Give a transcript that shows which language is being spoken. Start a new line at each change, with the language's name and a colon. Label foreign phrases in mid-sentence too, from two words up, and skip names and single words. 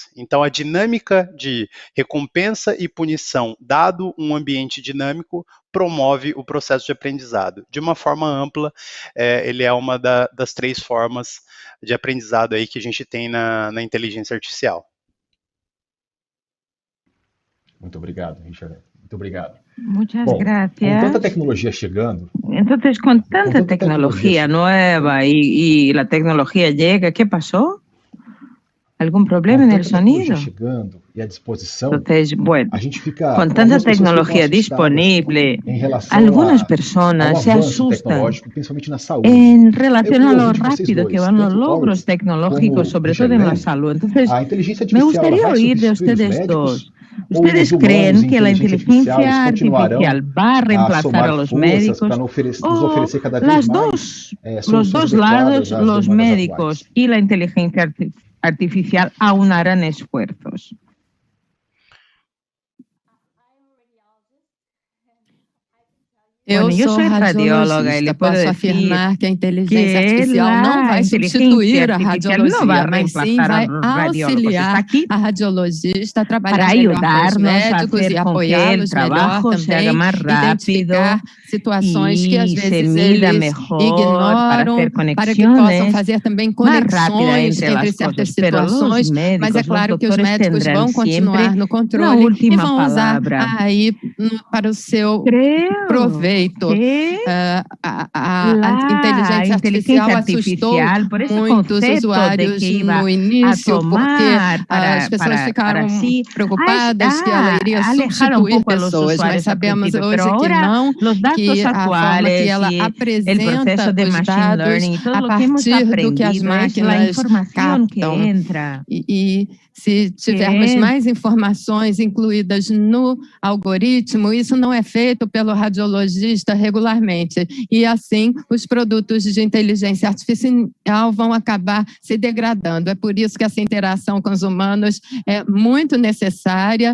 Portuguese: Então a dinâmica de recompensa e punição, dado um ambiente dinâmico, promove o processo de aprendizado. De uma forma ampla, ele é uma das 3 formas de aprendizado aí que a gente tem na inteligência artificial. Muito obrigado, Richard. Muito obrigado.
Spanish: Muchas
Portuguese: Bom, com
Spanish: gracias.
Portuguese: tanta tecnologia chegando,
Spanish: Entonces, con tanta tanta tecnología tecnología nueva y la tecnología llega, ¿qué pasó? ¿Algún problema en el sonido?
Portuguese: chegando e à disposição,
Spanish: Entonces, bueno,
Portuguese: a gente fica
Spanish: con tanta tecnología disponible,
Portuguese: em relação
Spanish: algunas
Portuguese: ao
Spanish: personas se
Portuguese: avanço
Spanish: asustan
Portuguese: tecnológico, principalmente na saúde.
Spanish: en relación
Portuguese: Eu
Spanish: a
Portuguese: queria
Spanish: lo
Portuguese: ouvir de vocês
Spanish: rápido
Portuguese: dois,
Spanish: que van los
Portuguese: tanto
Spanish: logros
Portuguese: Ori
Spanish: tecnológicos,
Portuguese: como
Spanish: sobre todo en la
Portuguese: Richard
Spanish: salud. Entonces,
Portuguese: a inteligência
Spanish: me
Portuguese: artificial ela
Spanish: gustaría
Portuguese: vai
Spanish: oír de
Portuguese: substituir os
Spanish: ustedes
Portuguese: médicos
Spanish: dos.
Portuguese: ou
Spanish: ¿Ustedes
Portuguese: os humanos
Spanish: creen
Portuguese: em
Spanish: que la
Portuguese: inteligência artificial
Spanish: inteligencia
Portuguese: continuarão
Spanish: artificial va a
Portuguese: a
Spanish: reemplazar
Portuguese: somar
Spanish: a los
Portuguese: forças
Spanish: médicos?
Portuguese: para nos
Spanish: ¿O
Portuguese: oferecer cada vez
Spanish: las
Portuguese: mais
Spanish: dos, los
Portuguese: soluções
Spanish: dos
Portuguese: adequadas
Spanish: lados,
Portuguese: às
Spanish: los
Portuguese: demandas
Spanish: médicos
Portuguese: atuais?
Spanish: y la inteligencia artificial aunarán esfuerzos?
Portuguese: Eu
Spanish: Bueno, yo
Portuguese: sou
Spanish: soy radióloga y
Portuguese: radiologista,
Spanish: le puedo
Portuguese: posso
Spanish: decir
Portuguese: afirmar que a inteligência
Spanish: que
Portuguese: artificial não
Spanish: la
Portuguese: vai
Spanish: inteligencia
Portuguese: substituir a
Spanish: artificial no va a
Portuguese: radiologia, mas sim
Spanish: reemplazar
Portuguese: vai
Spanish: a radiólogos. Está
Portuguese: auxiliar
Spanish: aquí
Portuguese: a radiologista a trabalhar
Spanish: para
Portuguese: melhor com os
Spanish: ayudarnos a
Portuguese: médicos
Spanish: hacer
Portuguese: e
Spanish: con que el
Portuguese: apoiá-los melhor
Spanish: trabajo se haga
Portuguese: também,
Spanish: más rápido
Portuguese: identificar situações que às
Spanish: y se
Portuguese: vezes
Spanish: mida
Portuguese: eles
Spanish: mejor para
Portuguese: ignoram,
Spanish: hacer
Portuguese: para que possam
Spanish: conexiones
Portuguese: fazer também
Spanish: más rápida
Portuguese: conexões
Spanish: entre
Portuguese: entre
Spanish: las
Portuguese: certas
Spanish: cosas. Pero los
Portuguese: situações, mas é
Spanish: médicos, los
Portuguese: claro que os
Spanish: doctores
Portuguese: médicos
Spanish: tendrán
Portuguese: vão continuar
Spanish: siempre
Portuguese: no
Spanish: la
Portuguese: controle e
Spanish: última
Portuguese: vão usar
Spanish: palabra.
Portuguese: a AI para o seu
Spanish: Creo
Portuguese: proveito.
Spanish: que
Portuguese: A
Spanish: la
Portuguese: inteligência artificial assustou
Spanish: por ese
Portuguese: muitos
Spanish: concepto de
Portuguese: usuários
Spanish: que iba
Portuguese: no
Spanish: a
Portuguese: início, porque
Spanish: tomar
Portuguese: as pessoas ficaram
Spanish: sí,
Portuguese: preocupadas que ela iria
Spanish: alejar un
Portuguese: substituir
Spanish: poco a los
Portuguese: pessoas, mas
Spanish: usuarios al
Portuguese: sabemos
Spanish: principio,
Portuguese: hoje
Spanish: pero
Portuguese: que
Spanish: ahora
Portuguese: não,
Spanish: los datos
Portuguese: que a forma que
Spanish: actuales
Portuguese: ela
Spanish: y el
Portuguese: apresenta
Spanish: proceso de
Portuguese: os
Spanish: machine
Portuguese: dados
Spanish: learning y todo
Portuguese: a
Spanish: lo que hemos
Portuguese: partir do que as
Spanish: aprendido es la
Portuguese: máquinas
Spanish: información que
Portuguese: captam.
Spanish: entra.
Portuguese: E se tivermos mais informações incluídas no algoritmo, isso não é feito pelo radiologista regularmente. E assim, os produtos de inteligência artificial vão acabar se degradando. É por isso que essa interação com os humanos é muito necessária.